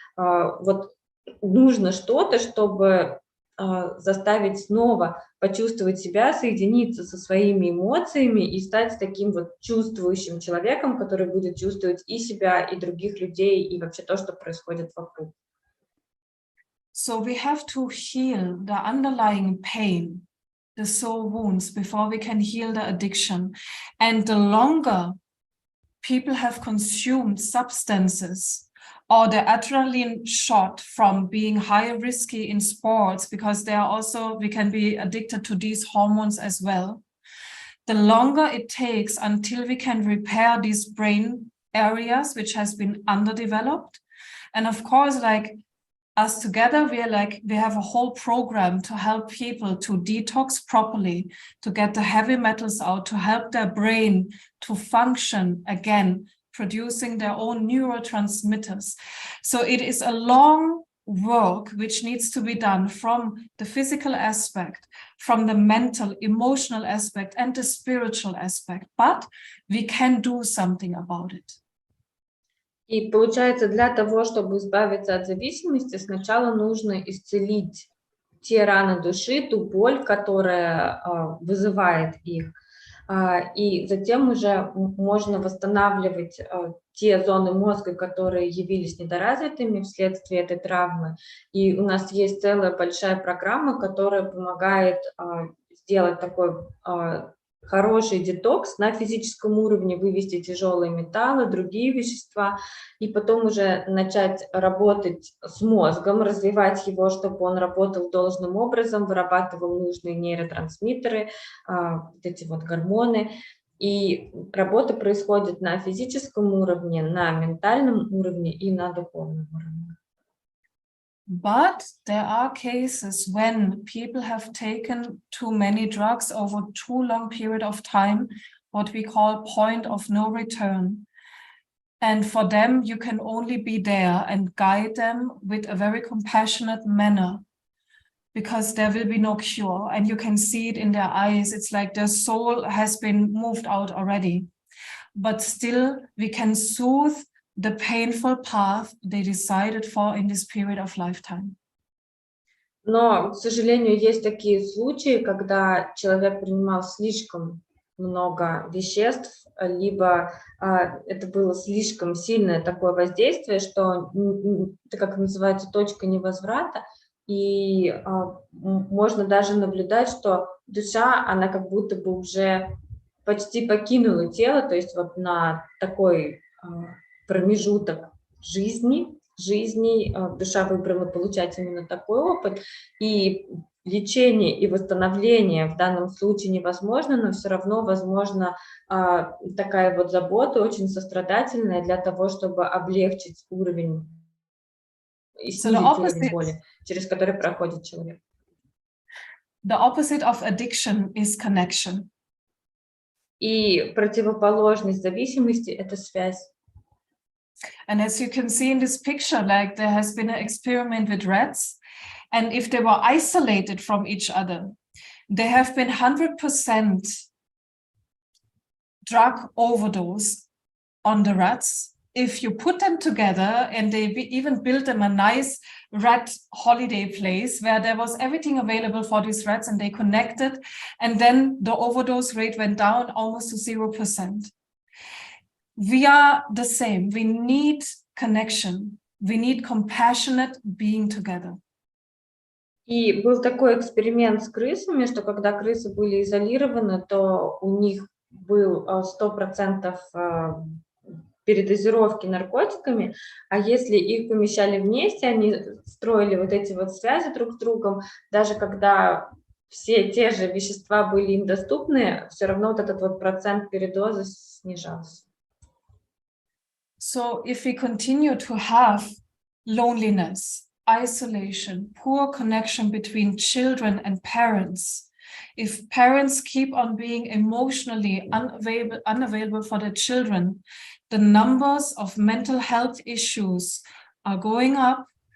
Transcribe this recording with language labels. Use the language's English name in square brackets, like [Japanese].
[Russian] Вот нужно что-то, чтобы заставить снова почувствовать себя, соединиться со своими эмоциями и стать таким вот чувствующим человеком, который будет чувствовать и себя, и других людей, и вообще то, что происходит вокруг. [English] So we have to heal the underlying pain, the soul wounds, before we can heal the addiction. And the longer people have consumed substances or the adrenaline shot from being high risky in sports, because they are also, we can be addicted to these hormones as well. The longer it takes until we can repair these brain areas which has been underdeveloped. And of course, like us together, we have a whole program to help people to detox properly, to get the heavy metals out, to help their brain to function again, producing their own neurotransmitters. So it is a long work which needs to be done from the physical aspect, from the mental, emotional aspect, and the spiritual aspect. But we can do something about it. [Russian] И получается, для того, чтобы избавиться от зависимости, сначала нужно исцелить те раны души, ту боль, которая вызывает их. И затем уже можно восстанавливать те зоны мозга, которые явились недоразвитыми вследствие этой травмы. И у нас есть целая большая программа, которая помогает сделать такой хороший детокс на физическом уровне, вывести тяжелые металлы, другие вещества, и потом уже начать работать с мозгом, развивать его, чтобы он работал должным образом, вырабатывал нужные нейротрансмиттеры, вот эти вот гормоны. И работа происходит на физическом уровне, на ментальном уровне и на духовном уровне. [English] But there are cases when people have taken too many drugs over too long period of time, what we call point of no return. And for them, you can only be there and guide them with a very compassionate manner, because there will be no cure. And you can see it in their eyes. It's like their soul has been moved out already. But still, we can soothe the painful path they decided for in this period of lifetime. [Russian] Но, к сожалению, есть такие случаи, когда человек принимал слишком много веществ, либо это было слишком сильное такое воздействие, что это, как называется, точка невозврата, и можно даже наблюдать, что душа, она как будто бы уже почти покинула тело, то есть вот на такой промежуток жизни душа выбрала получать именно такой опыт, и лечение и восстановление в данном случае невозможно, но все равно возможно такая вот забота очень сострадательная для того, чтобы облегчить уровень и снизить уровень боли, через который проходит человек. [English] The opposite of addiction is connection. [Russian] И противоположность зависимости – это связь. [English] And as you can see in this picture, like there has been an experiment with rats, and if they were isolated from each other, there have been 100% drug overdose on the rats. If you put them together, and they even built them a nice rat holiday place where there was everything available for these rats, and they connected, and then the overdose rate went down almost to 0%. We are the same. We need connection. We need compassionate being together. [Russian] И был такой эксперимент с крысами, что когда крысы были изолированы, то у них был 100% передозировки наркотиками, а если их помещали вместе, они строили вот эти вот связи друг с другом, даже когда все те же вещества были им доступны, все равно вот этот вот процент передоза снижался. [English] So if we continue to have loneliness, isolation, poor connection between children and parents, if parents keep on being emotionally unavailable for their children, the numbers of mental health issues are going up.